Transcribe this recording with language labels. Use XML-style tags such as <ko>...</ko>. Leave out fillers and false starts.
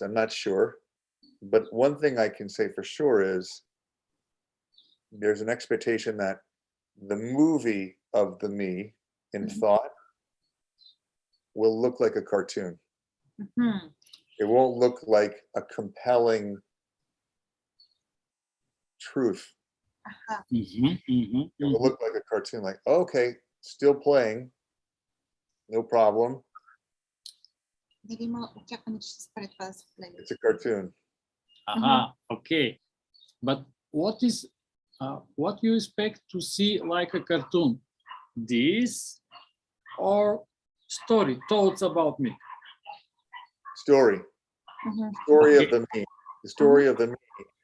<en>I'm not sure, but one thing I can say for sure is there's an expectation that the movie of the me in thought will look like a cartoon. Mhm. It won't look like a compelling truth. Aha. It will look like a cartoon, like, okay, still playing, no problem.</en> <bg>Дали има очакване, че ще спре това да се гледа.</bg> <en>It's a cartoon. Aha, okay. But what you expect to see like a cartoon? This or story, thoughts about me? Story. Mhm. Story Okay. of the me. The story of the me.</en>